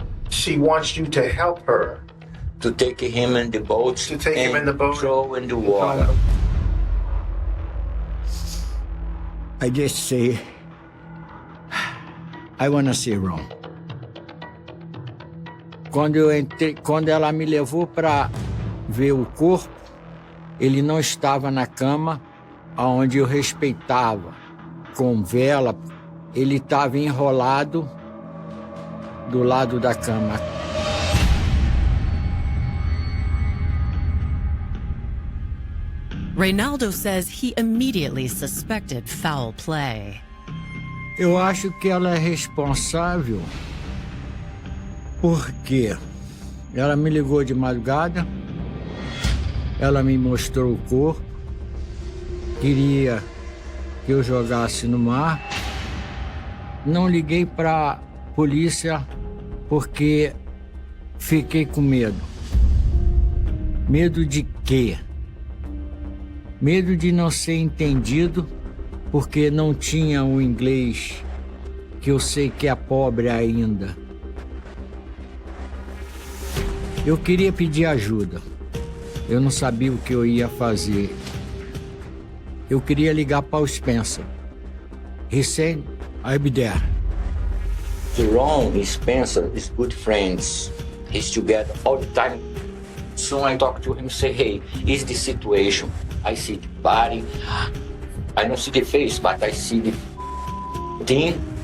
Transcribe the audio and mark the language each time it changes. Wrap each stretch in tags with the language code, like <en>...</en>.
<en>She wants you to help her. To take him in the boat. To take him in the boat. Throw in the water. I just say, I wanna see Ron.</en> <pt>Quando ela me levou para ver o corpo, ele não estava na cama onde eu respeitava, com vela. Ele estava enrolado do lado da cama.</pt> <en>Reynaldo says he immediately suspected foul play.</en> <pt>Eu acho que ela é responsável porque ela me ligou de madrugada, ela me mostrou o corpo, queria que eu jogasse no mar. Não liguei para polícia porque fiquei com medo. Medo de quê? Medo de não ser entendido porque não tinha o inglês que eu sei que é pobre ainda. Eu queria pedir ajuda. Eu não sabia o que eu ia fazer. Eu queria ligar para o Spencer.</pt> <en>He said, I'll be there. Ron and Spencer is good friends. He's together all the time. So I talk to him, say, hey, is the situation? I see the body. I don't see the face, but I see the thing.</en>